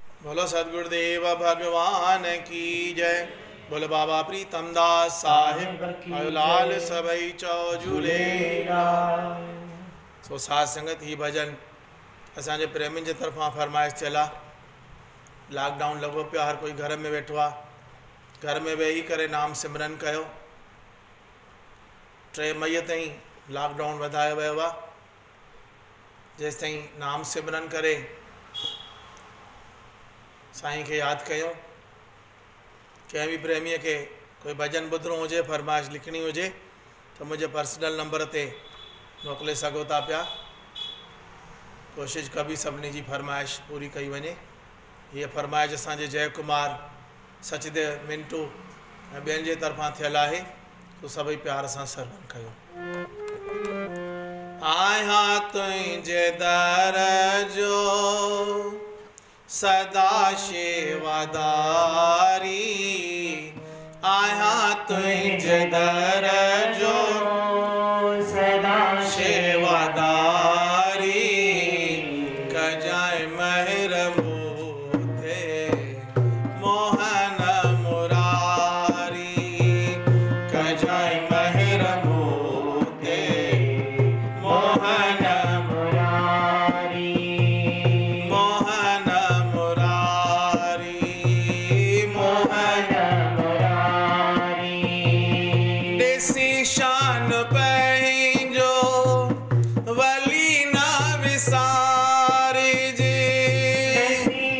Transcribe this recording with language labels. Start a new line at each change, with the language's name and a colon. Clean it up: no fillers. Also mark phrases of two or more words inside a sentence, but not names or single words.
Hindi: बोलो सदगुरुदेव भगवान की जय। बोलो बाबा प्रीतम दास साहिब लाल सबई चौजुले।
Sindhi: सो साध संगत ही भजन असांजे प्रेमियुनि जे तरफ़ां फरमाइश थियल आहे। लॉकडाउन लॻो पियो, हर कोई घर में वेठो आहे। घर में वेही करे नाम सिमरन कयो। 3 मई ताईं लॉकडाउन वधायो वियो आहे। जेसि ताईं नाम सिमरन करे साईं खे यादि कयो। कंहिं बि प्रेमीअ खे कोई भजन ॿुधणो हुजे, फरमाइश लिखणी हुजे त मुंहिंजे
English: personal number
Sindhi: ते मोकिले सघो था पिया। कोशिशि कबी सभिनी जी फरमाइश पूरी कई वञे। हीअ फरमाइश असांजे जय कुमार सचदेव मिंटू ऐं ॿियनि जे तरफ़ां थियल आहे। तो सभई प्यार सां सरवण कयो। आया तुंहिंजे दर जो सदा शेवादारी, आया तुंहिंजे दर जो सदा शेवादारी, कजाए महर मूते मोहन मुरारी, कजाए महर मूते मोहन मुरारी, मोहन मुरारी, मोहन मुरारी। देसी शान पंहिंजो वली न विसारिजे, देसी